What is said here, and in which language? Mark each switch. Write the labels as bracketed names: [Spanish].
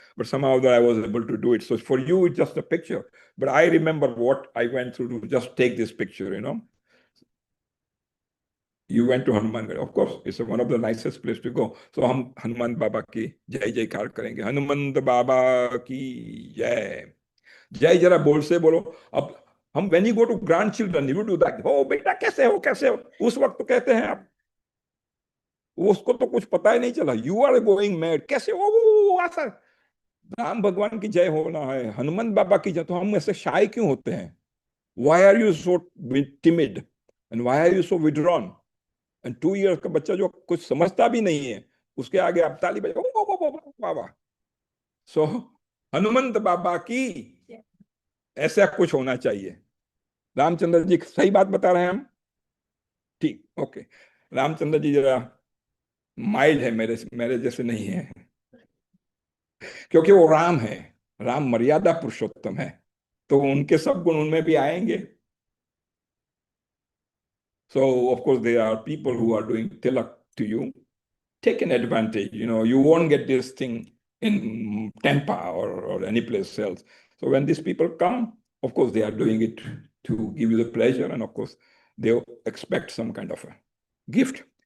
[English] But somehow that I was able to do it. So for you, it's just a picture. But I remember what I went through to just take this picture, you know. You went to Hanuman Gadi. Of course, it's one of the nicest place to go. [Hindi] So हम हनुमान बाबा की जय जयकार करेंगे. हनुमंत बाबा की जय. जय जरा बोल से बोलो. अब हम [English] when you go to grandchildren, you do that. [Hindi] Oh बेटा कैसे हो कैसे हो. उस वक्त तो कहते हैं आप. उसको तो कुछ पता ही नहीं चला. [English] You are going mad. [Hindi] कैसे हो ऐसा. राम भगवान की जय होना है. हनुमंत बाबा की जय. तो हम ऐसे shy क्यों होते हैं? [English] Why are you so timid? And why are you so withdrawn? [Hindi] And 2 years का बच्चा जो कुछ समझता भी नहीं है उसके आगे आप ताली बजाओ बाबा. सो हनुमंत बाबा की ऐसा कुछ होना चाहिए. रामचंद्र जी सही बात बता रहे हैं हम. ठीक, ओके. रामचंद्र जी जरा माइल्ड है, मेरे जैसे नहीं है, क्योंकि वो राम है. राम मर्यादा पुरुषोत्तम है, तो उनके सब गुण उनमें भी आएंगे. [English] So, of course, there are people who are doing tilak to you. Take an advantage. You know, you won't get this thing in Tampa or any place else. So when these people come, of course, they are doing it to give you the pleasure. And of course, they expect some kind of a gift.